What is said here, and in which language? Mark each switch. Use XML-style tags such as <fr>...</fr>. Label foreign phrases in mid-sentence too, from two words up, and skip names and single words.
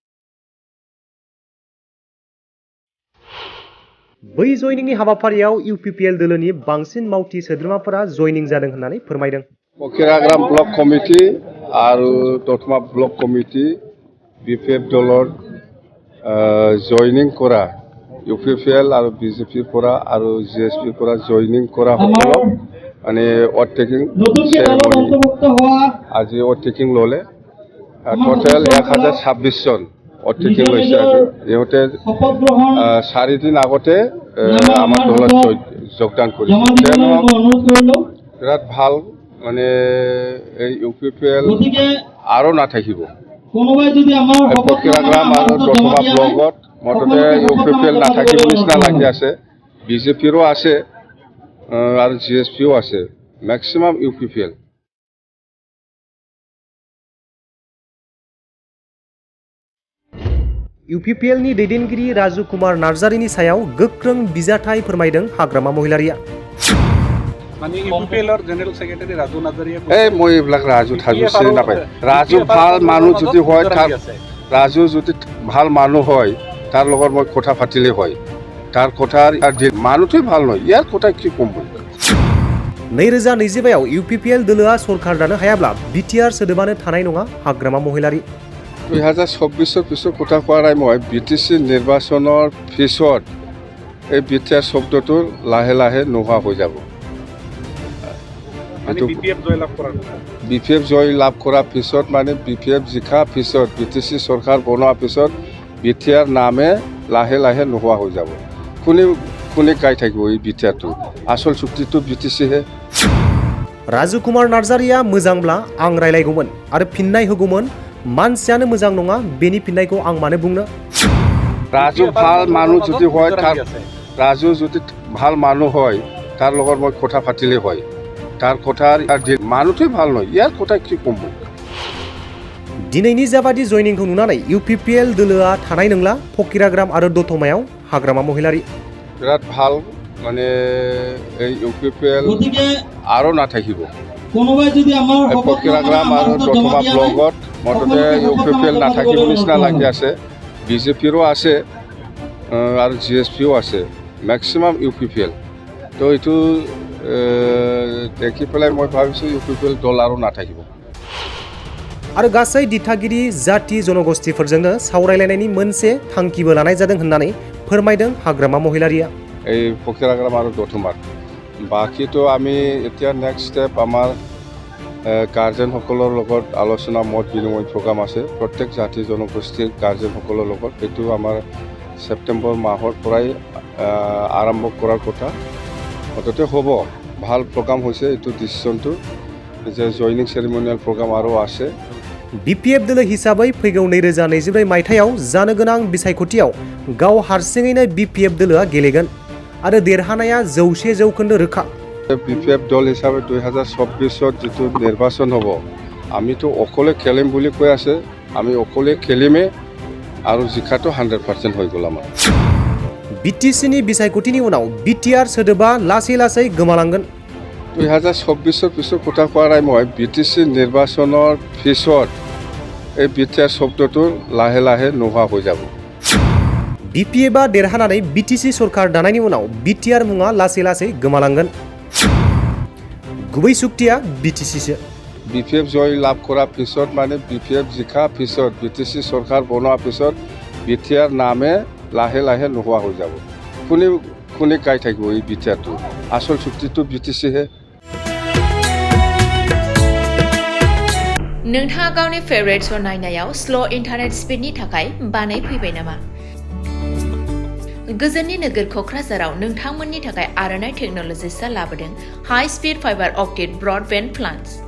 <brx>बै जयनिंनि हाबाफारियाव इउपिपिएल दलोनि बांसिन मावथि सोद्रोमाफोरा जयनिं जादों होननानै फोरमायदों।</brx> <as>फकिराग्राम ब्लक कमिटि आरो दतमा ब्लक कमिटि बिपिएफ दলৰ জয়নিং কৰা ইউপিপিএল আৰু বিজেপিৰ পৰা আৰু জিএছপিৰ পৰা জয়নিং কৰা সকলক মানে</as> <en>oath-taking ceremony</en> <as>আজি অটেকিং ল'লে। টোটেল 1026 জন অটেকিং লৈছে। আজি ইহঁতে 4 দিন আগতে আমাৰ দলত যোগদান কৰিছে। বিৰাট ভাল, মানে এই ইউপিপিএল আৰু নাথাকিব। ফকিৰাগ্ৰাম আৰু দতমা ব্লকত মুঠতে ইউপিপিএল নাথাকিব নিচিনা লাগি আছে। বিজেপিৰো আছে আৰু জিএছপিও আছে, মেক্সিমাম ইউপিপিএল।</as> <brx>इउपिपिएलनि दैदेनगिरि राजु कुमार नार्जारिनि सायाव गोख्रों बिजाथाय फोरमायदों हाग्रामा महिलारिया।</brx> <as>এই মই এইবিলাক ৰাজু চিনি নাপায়। ৰাজু ভাল মানুহ যদি হয়, ৰাজু যদি ভাল মানুহ হয়, তাৰ লগত মই কথা পাতিলে হয়। তাৰ কথা মানুহটোই ভাল নয়, ইয়াৰ কথা কি কম।</as> <brx>2025आव इउपिपिएल दलआ सरकार दानो हायाब्ला बिटिआर सोदोबानो थानाय नङा हाग्रामा महिलारि।</brx> <as>2024 পিছত কথা কোৱা নাই মই। বিটিসি নিৰ্বাচনৰ পিছত এই বিটিআৰ শব্দটো লাহে লাহে নোহোৱা হৈ যাব। বিপিএফ জয় লাভ কৰাৰ পিছত, মানে বিপিএফ জিকা পিছত, বিটিসি চৰকাৰ বনোৱাৰ পিছত বিটিআৰ নামে লাহে লাহে নোহোৱা হৈ যাব। কোনে গাই থাকিব এই বিটিআৰটো? আচল চুক্তিটো বিটিসিহে।</as> <brx>राजु कुमार नार्जारिया मोजांब्ला आं रायलायगौमोन आरो फिननाय होगौमोन। मानसियानो मोजां नङा, बेनि फिननायखौ आं मानो बुंनो।</brx> <as>राजु ভাল মানুহ যদি হয়, राजु যদি ভাল মানুহ হয়, তাৰ লগত মই কথা পাতিলে হয়। তার কথা মানুষই ভাল নয়, ইয়ার কথা কি কম।</as> <brx>दिनैनि जाबादि जयनिंखौ नुनानै इउपिपिएल दलोआ थानाय नंला फकिराग्राम आरो दतमायाव हाग्रामा महिलारि।</brx> <as>बिराट ভাল, মানে এই ইউপিপিএল আৰু নাথাকিব। ফকিৰাগ্ৰাম আৰু দতমা ব্লকত মুঠতে ইউপিপিএল নাথাকিব নিচিনা লাগি আছে। বিজেপিৰো আছে আৰু জিএছপিও আছে, মেক্সিমাম ইউপিপিএল। তো এইটো দেখি পেলাই মই ভাবিছোঁ ইউপিপিএল দল আৰু নাথাকিব।</as> <brx>आरो गासै दिथागिरि जाति जनगोष्ठीफोरजोंनो सावरायलायनायनि मोनसे थांखिबो लानाय जादों होननानै फोरमायदों हाग्रामा महिलारिया।</brx> <as>এই ফকিৰাগ্ৰাম আৰু দতমাত বাকীটো আমি এতিয়া</as> <en>next step</en> <as>আমাৰ গাৰ্জেনসকলৰ লগত আলোচনা মত বিনিময় প্ৰগ্ৰাম আছে। প্ৰত্যেক জাতি জনগোষ্ঠীৰ গাৰ্জেনসকলৰ লগত এইটো আমাৰ ছেপ্টেম্বৰ মাহৰ পৰাই আৰম্ভ কৰাৰ কথা। মুঠতে হ'ব, ভাল প্ৰগ্ৰাম হৈছে এইটো ডিচিশ্যনটো যে</as> <en>joining ceremonial program</en> <as>আৰু আছে।</as> <brx>बिपिएफ दल हिसाबै फैगौ 2024 मायथाइयाव जानो गोनां बिसायख'थियाव गाव हारसिङैनो बिपिएफ दलआ गेलेगोन आरो देरहानाया 100% रोखा।</brx> <as>বিপিএফ দল হিচাপে 2024 যিটো নিৰ্বাচন হ'ব, আমিতো অকলে খেলিম বুলি কৈ আছে। আমি অকলে খেলিমে আৰু জিকাটো 100% হৈ গ'ল আমাৰ।</as> <brx>बिटिसिनि बिसायख'थिनि उनाव बिटिआर सोदोबा लासै लासै गोमालांगोन।</brx> <as>2024 পিছত কথা কোৱা নাই মই। বিটিসি নিৰ্বাচনৰ পিছত এই বিটিআৰ শব্দটো লাহে লাহে নোহোৱা হৈ যাব।</as> <brx>BPFआ देरहानानै BTC सरकार दानायनि उनाव BTR मुङा लासै लासै गोमालांगोन। गुबै सुक्तिया BTCसो।</brx> <as>BPF জয় লাভ কৰাৰ পিছত মানে BPF জিকাৰ পিছত BTC চৰকাৰ বনোৱাৰ পিছত BTR নামে লাহে লাহে নোহোৱা হৈ যাব। কোনে গাই থাকিব এই BTRটো? আচল চুক্তিটো BTCহে।</as> <brx>नोंथाङा गावनि फेभरेट श' नायनायाव</brx> <en>slow internet speedni</en> <brx>थाखाय बानाय फैबाय नामा? गोजोननि नोगोर क'क्राझाराव नोंथांमोननि थाखाय आर'नाइ टेक्न'लजिसआ लाबोदों</brx> <en>high speed fiber optic broadband plans.</en>